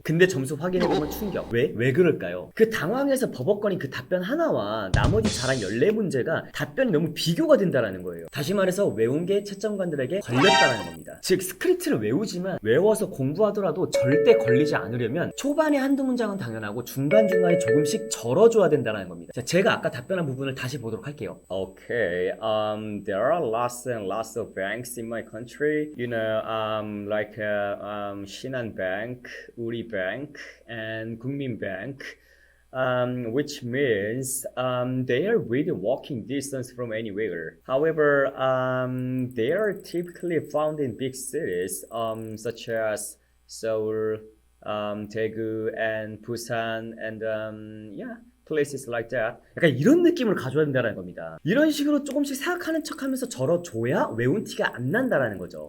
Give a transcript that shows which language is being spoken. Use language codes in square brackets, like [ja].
[ko] 근데 점수 확인해보면 충격. 왜 그럴까요? 그 당황해서 버벅거린 그 답변 하나와 나머지 잘한 14문제가 답변이 너무 비교가 된다라는 거예요. 다시 말해서 외운 게 채점관들에게 걸렸다는 겁니다. 즉 스크립트를 외우지만 외워서 공부하더라도 절대 걸리지 않으려면 초반에 한두 문장은 당연하고 중간중간에 조금씩 절어줘야 된다는 겁니다. 자, 제가 아까 답변한 부분을 다시 보도록 할게요. [en] Okay, there are lots and lots of banks in my country, like Shinhan Bank, Uri Bank, and Gukmin Bank, which means they are within walking distance from anywhere. However, they are typically found in big cities, such as Seoul, Daegu, and Busan, and places like that. [ko] 약간 이런 느낌을 가져야 된다는 겁니다. 이런 식으로 조금씩 생각하는 척하면서 절어줘야 외운 티가 안 난다는 거죠.